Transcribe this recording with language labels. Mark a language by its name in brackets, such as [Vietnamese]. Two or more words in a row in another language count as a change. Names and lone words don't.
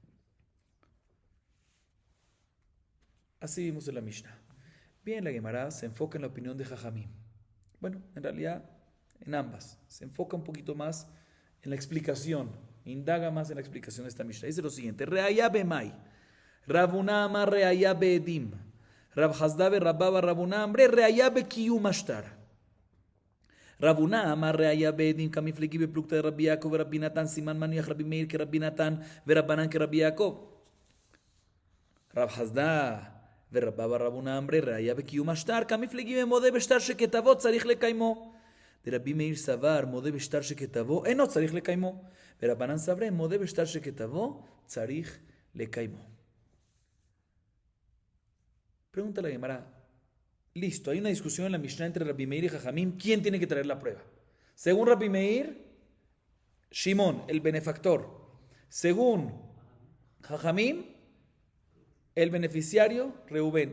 [Spanish] Así vimos en la Mishnah. Bien, la Gemara se enfoca en la opinión de Jajamim. Bueno, en realidad en ambas. Se enfoca un poquito más en la explicación, indaga más en la explicación de esta Mishnah. Dice lo siguiente: [Aramaic] ראיה במאי, רבונה אמר ראיה בעדים, רב חסדא ב רבבה רבונה אמרי ראיה בקיום השטר. רבונה אמר ראיה בעדים כמפלגי בפלוגתא ד רבי יעקב רבי נתן סימן מניח רבי מאיר que רבי נתן ורבנן que Rabbi Yaakov. Rab Hasda ורבבה רבונה אמרי ראיה בקיום השטר כמפלגי ומודה בשטר שכתבו צריך לקיימו. דרבי מאיר סבר מודה בשטר שכתבו אינו צריך לקיימו, ורבנן סברי מודה בשטר שכתבו צריך לקיימו. [Spanish] Pregunta la Gemara. Listo, hay una discusión en la Mishnah entre Rabbi Meir y Jajamim. ¿Quién tiene que traer la prueba? Según Rabbi Meir, Shimón, el benefactor. Según Jajamim, el beneficiario, Reubén.